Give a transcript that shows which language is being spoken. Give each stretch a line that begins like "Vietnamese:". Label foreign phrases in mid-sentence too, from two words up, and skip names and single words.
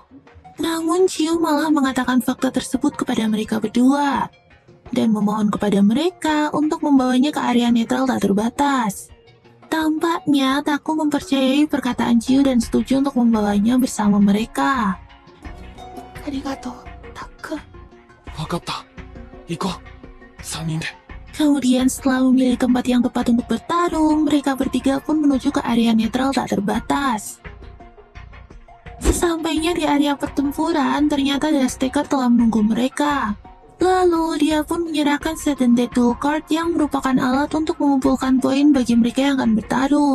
Indonesian: Namun Chiyo malah mengatakan fakta tersebut kepada mereka berdua. Dan memohon kepada mereka untuk membawanya ke area netral tak terbatas. Tampaknya Taku mempercayai perkataan Chiyo dan setuju untuk membawanya bersama mereka.
Japanese: Arigato, Taku. 分かった。行こう。3人で。
Indonesian: Kemudian setelah memilih tempat yang tepat untuk bertarung, mereka bertiga pun menuju ke area netral tak terbatas. Sesampainya di area pertempuran, ternyata Dusttaker telah menunggu mereka. Lalu, dia pun menyerahkan
English: Sudden Death Duel Card
Indonesian: yang merupakan alat untuk mengumpulkan poin bagi mereka yang akan bertarung.